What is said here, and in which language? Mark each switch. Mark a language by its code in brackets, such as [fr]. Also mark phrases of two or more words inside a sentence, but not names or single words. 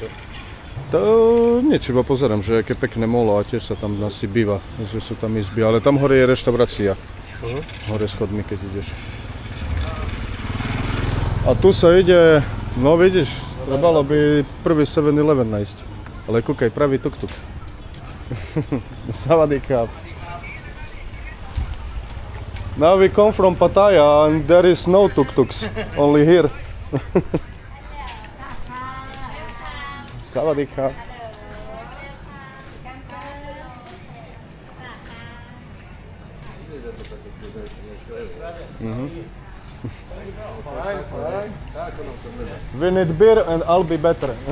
[sk] To nič, iba pozerám, že aké pekné molo a tiež sa tam asi býva, že sú tam izby, ale tam hore je reštaurácia. Hore schodmi, keď ideš. A tu sa ide, no vidíš, trebalo by prvý 7-Eleven nájsť. Ale kúkaj, pravý tuk-tuk. [th] Savadikap. [en] Now we come from Pattaya and there is no tuk-tuks, only here. [th] Savadikap. [en] We need beer and I'll be better.